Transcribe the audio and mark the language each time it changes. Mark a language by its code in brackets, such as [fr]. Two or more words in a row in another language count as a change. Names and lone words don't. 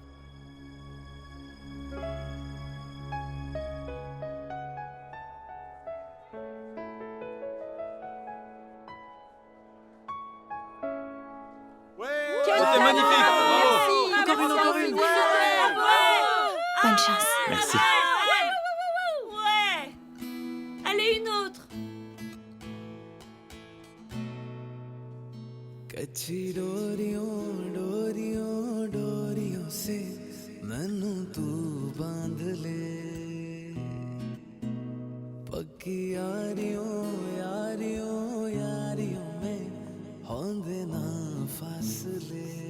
[fr] C'était magnifique. Encore une. Bonne chance. Merci. Ouais. Allez, une autre. [pa] ਕੱਚੀ ਡੋਰੀਆਂ ਡੋਰੀਆਂ ਡੋਰੀਆਂ ਸੇ ਮੈਨੂੰ ਤੂੰ ਬਾਂਧ ਲੇ ਪੱਕੀ ਯਾਰੀਆਂ ਯਾਰੀਆਂ ਯਾਰੀਆਂ ਮੇਂ ਹੋਂਦੇ ਨਾ ਫ਼ਾਸਲੇ